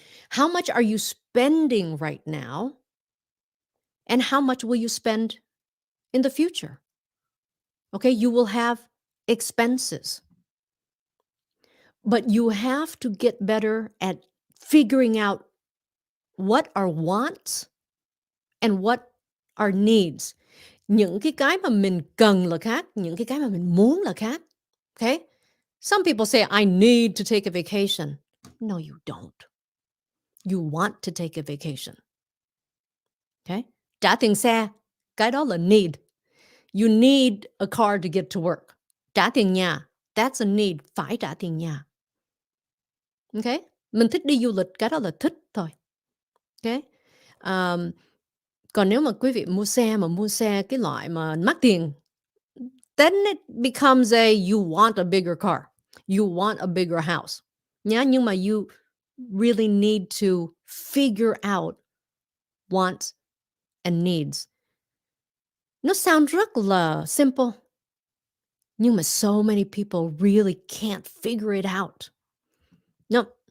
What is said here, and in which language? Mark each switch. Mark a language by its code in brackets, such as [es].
[en] How much are you spending right now? And how much will you spend in the future? Okay, you will have expenses. But you have to get better at figuring out what are wants and what are needs. [vi] Những cái mà mình cần là khác, những cái mà mình muốn là khác. [en] Okay? Some people say, I need to take a vacation. No, you don't. You want to take a vacation. Okay? [vi] Trả tiền xe, cái đó là need. [en] You need a car to get to work. [vi] Trả tiền nhà, [en] that's a need, [vi] phải trả tiền nhà. Okay? Mình thích đi du lịch, cái đó là thích thôi. Okay? Còn nếu mà quý vị mua xe cái loại mà mắc tiền, [en] then it becomes you want a bigger car. You want a bigger house. [vi] Nhá, nhưng mà [en] you really need to figure out wants and needs. [vi] Nó sound rất là simple. Nhưng mà [en] so many people really can't figure it out. No.